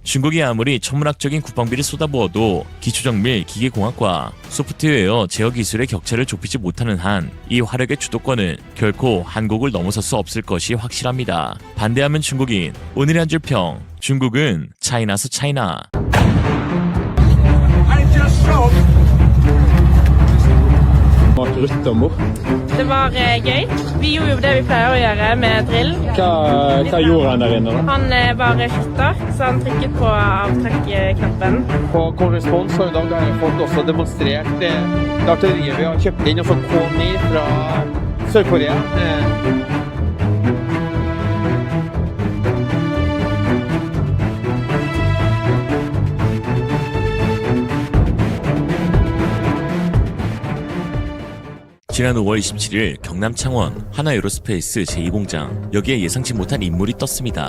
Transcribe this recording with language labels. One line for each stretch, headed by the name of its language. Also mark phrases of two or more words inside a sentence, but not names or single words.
Korean: 중국이 아무리 천문학적인 국방비를 쏟아부어도 기초정밀 기계공학과 소프트웨어 제어 기술의 격차를 좁히지 못하는 한 이 화력의 주도권은 결코 한국을 넘어설 수 없을 것이 확실합니다. 반대하면 중국인, 오늘의 한 줄 평, 중국은 차이나서 차이나.
Norwegian: Det var gøy. Vi gjorde jo det vi pleier å gjøre med drill. Hva gjorde han der inne da? Han var skytter, så han trykket på avtrekknappen. På korrespons i dag har jeg fått også demonstrert det artilleriet vi har kjøpt inn og fått K9 fra Sør-Korea.
Korean: 지난 5월 27일 경남 창원 하나에어로스페이스 제2공장, 여기에 예상치 못한 인물이 떴습니다.